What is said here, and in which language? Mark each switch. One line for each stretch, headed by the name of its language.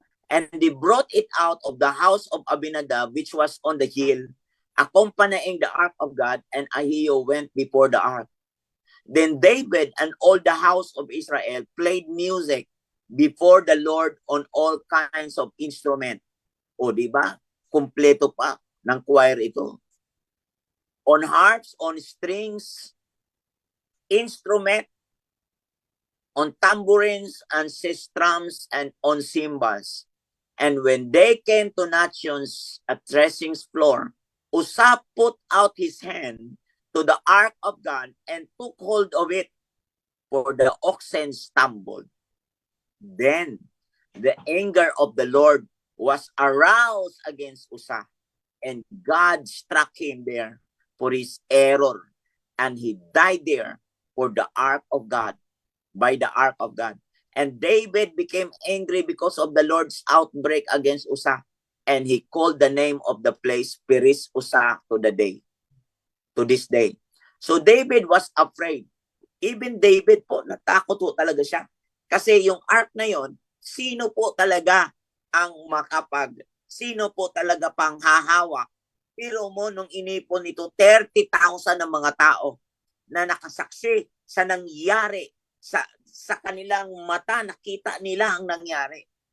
English: And they brought it out of the house of Abinadab, which was on the hill, accompanying the ark of God, and Ahio went before the ark. Then David and all the house of Israel played music before the Lord on all kinds of instrument.
Filipino: O diba? Kompleto pa ng choir ito.
English: On harps, on strings, instrument, on tambourines and sistrums, and on cymbals. And when they came to Nachon's at threshing floor, Usa put out his hand to the ark of God and took hold of it, for the oxen stumbled. Then the anger of the Lord was aroused against Usa, and God struck him there for his error, and he died there for the ark of God, by the ark of God. And David became angry because of the Lord's outbreak against Usa, and he called the name of the place Peres Usa to this day. So David was afraid. Even David po,
Filipino: natakot po talaga siya. Kasi yung ark na yon, sino po talaga ang sino po talaga pang hahawak? Pero mo, nung inipon ito, 30,000 ng mga tao na nakasaksi sa nangyari sa kanilang mata, nakita nila ang nangyari.